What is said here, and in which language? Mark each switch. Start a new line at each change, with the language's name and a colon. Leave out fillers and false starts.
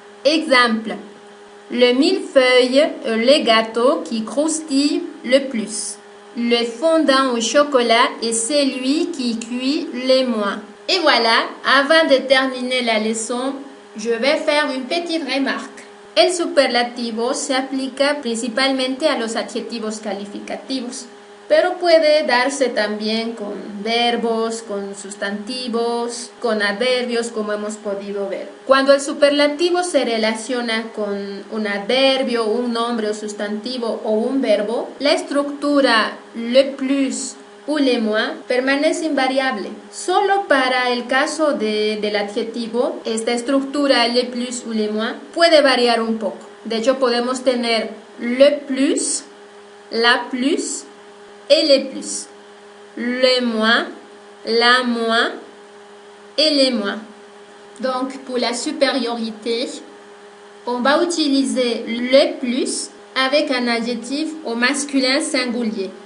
French: Exemple, le millefeuille est le gâteau qui croustille le plus. Le fondant au chocolat est celui qui cuit le moins. Et voilà, avant de terminer la leçon, je vais faire une petite remarque.
Spanish: El superlativo se aplica principalmente a los adjetivos calificativos, pero puede darse también con verbos, con sustantivos, con adverbios, como hemos podido ver. Cuando el superlativo se relaciona con un adverbio, un nombre o sustantivo o un verbo, la estructura
French: le plus ou le moins
Spanish: permanece invariable. Solo para el caso del adjetivo, esta estructura
French: le plus ou le moins
Spanish: puede variar un poco. De hecho, podemos tener
French: le plus, la plus et le plus, le moins, la moins et les moins. Donc, pour la supériorité, on va utiliser le plus avec un adjectif au masculin singulier.